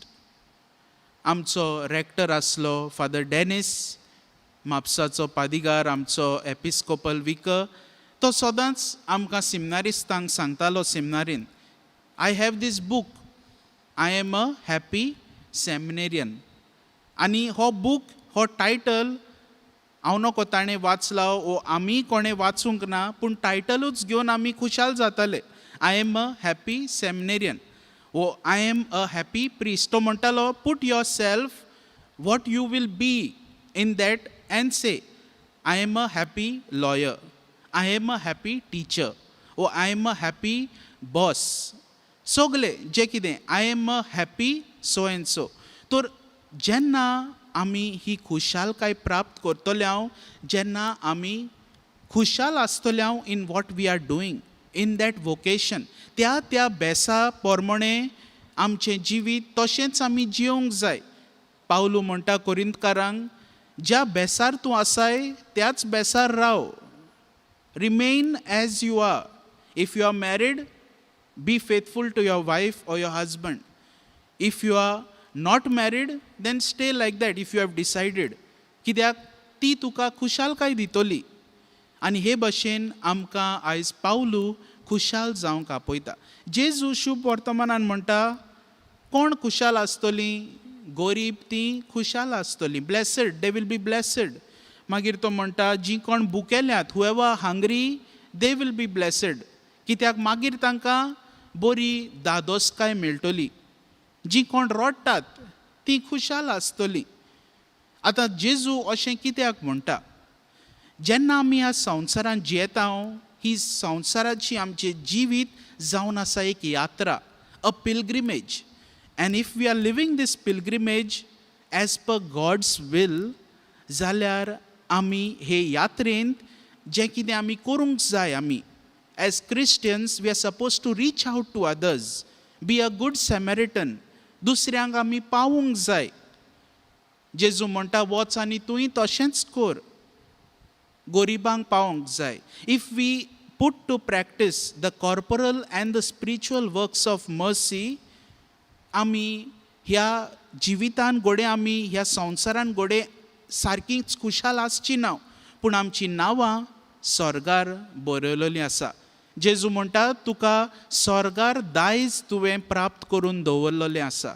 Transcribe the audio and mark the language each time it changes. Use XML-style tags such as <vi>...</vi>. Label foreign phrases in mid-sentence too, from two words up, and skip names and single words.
<kok>आमचो रॅक्टर आसलो फादर डॅनिस, म्हापसाचो पादिगार, आमचो</kok> <en>Episcopal Vicar,</en> <kok>तो सदांच आमकां सेमिनारिस्तांक सांगतालो सेमिनारीन,</kok> <en>I have this book, I am a happy seminarian.</en> <kok>आनी हो बूक, हो टायटल हांव नको ताणें वाचला वो आमी कोणें वाचूंक ना, पूण टायटलूच घेवन आमी खुशाल जाताले.</kok> <en>I am a happy seminarian, or I am a happy priest.</en> <kok>तो म्हणटालो,</kok> <en>Put yourself what you will be in that end, say, I am a happy lawyer, I am a happy teacher, or I am a happy boss.</en> <kok>सगळे जे कितें</kok> <en>I am a happy so and so.</en> <kok>तर जेन्ना आमी ही खुशालकाय प्राप्त करतले हांव, जेन्ना आमी खुशाल आसतले हांव</kok> <en>in what we are doing in that vocation,</en> <kok>त्या बेसा पोरमणे आमचें जिवीत तशेंच आमी जियोंक जाय. पावलू म्हणटा कोरिंतकारांक, ज्या बेसार तूं आसाय त्याच बेसार राव.</kok> <en>Remain as you are. If you are married, be faithful to your wife or your husband. If you are not married, then stay like that if you have decided.</en> <kok>कित्याक ती तुका खुशालकाय दितली. आनी हे भशेन आमकां आयज पावलू खुशाल जावंक आपयता. जेजू शुभ वर्तमानान म्हणटा, कोण खुशाल आसतलीं? गरीब तीं खुशाल आसतलीं.</kok> <en>Blessed, they will be blessed.</en> <kok>मागीर तो म्हणटा, जीं कोण भुकेल्यांत,</kok> <en>whoever hungry, they will be blessed.</en> <kok>कित्याक मागीर तांकां बरी दादोसकाय मेळटली. जीं कोण रडटात तीं खुशाल आसतलीं. आतां जेजू अशें कित्याक म्हणटा? जेन्ना आमी ह्या संवसारांत जियेता, ही संवसाराची आमचें जिवीत जावन आसा एक यात्रा,</kok> <en>a pilgrimage. And if we are living this pilgrimage as per God's will,</en> <kok>जाल्यार आमी हे यात्रेंत जें कितें आमी करूंक जाय, आमी</kok> <en>as Christians, we are supposed to reach out to others, be a good Samaritan.</en> <kok>दुसऱ्यांक आमी पावूंक जाय. जेजू म्हणटा, वच आनी तुंय तशेंच कर. गरिबांक पावोंक जाय.</kok> <en>If we put to practice the corporal and the spiritual works of mercy,</en> <kok>आमी ह्या जिवितान घोडे, आमी ह्या संवसारान घोडे सारकींच खुशाल आसची ना, पूण आमची नांवां स्वर्गार बरयलेलीं आसा. जेजू म्हणटा, तुका स्वर्गार दायज तुवें प्राप्त करून दवरलेलें आसा.</kok>